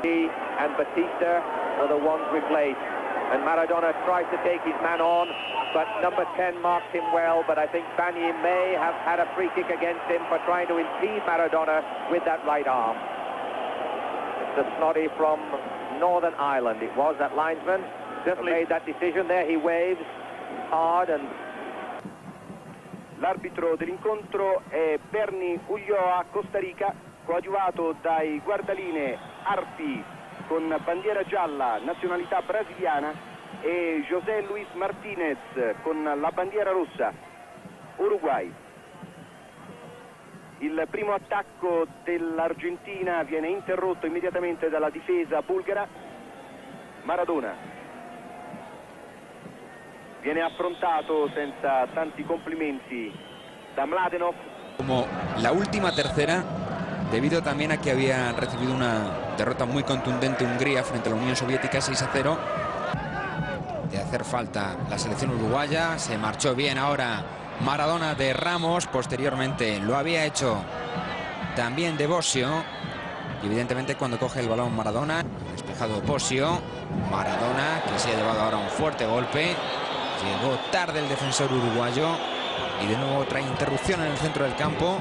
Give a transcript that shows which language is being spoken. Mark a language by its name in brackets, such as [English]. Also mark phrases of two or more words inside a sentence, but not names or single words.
[English] He and Batista were the ones replaced. And Maradona tries to take his man on, but number 10 marks him well. But I think Bagni may have had a free kick against him for trying to impede Maradona with that right arm. It's the snotty from Northern Ireland. It was that linesman definitely made that decision. There he waves hard and... [Italian] L'arbitro dell'incontro è Bernie Ulloa, Costa Rica, coadiuvato dai guardaline Arpi con bandiera gialla, nazionalità brasiliana, e José Luis Martinez con la bandiera rossa, Uruguay. Il primo attacco dell'Argentina viene interrotto immediatamente dalla difesa bulgara. Maradona viene affrontato senza tanti complimenti da Mladenov. [Spanish] Como la última tercera, debido también a que había recibido una derrota muy contundente Hungría frente a la Unión Soviética 6-0. De hacer falta la selección uruguaya, se marchó bien ahora Maradona de Ramos, posteriormente lo había hecho también de Bosio, y evidentemente cuando coge el balón Maradona, despejado Bosio, Maradona que se ha llevado ahora un fuerte golpe, llegó tarde el defensor uruguayo y de nuevo otra interrupción en el centro del campo.